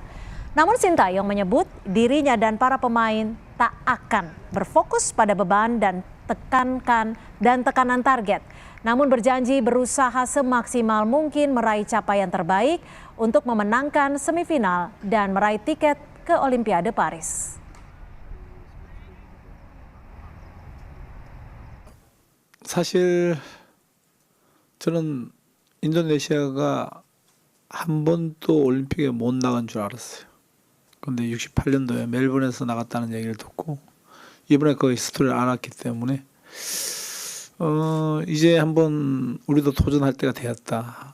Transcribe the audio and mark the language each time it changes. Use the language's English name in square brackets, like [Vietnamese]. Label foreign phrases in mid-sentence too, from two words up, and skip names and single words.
[Indonesian] Namun Sintayong menyebut dirinya dan para pemain tak akan berfokus pada beban dan tekanan target. Namun berjanji berusaha semaksimal mungkin meraih capaian terbaik untuk memenangkan semifinal dan meraih tiket ke Olimpiade Paris. [Korean] 사실 저는 인도네시아가 한 번도 올림픽에 못 나간 줄 알았어요. 근데 68년도에 멜번에서 나갔다는 얘기를 듣고 이번에 그 스토리를 알았기 때문에 이제 한번 우리도 도전할 때가 되었다.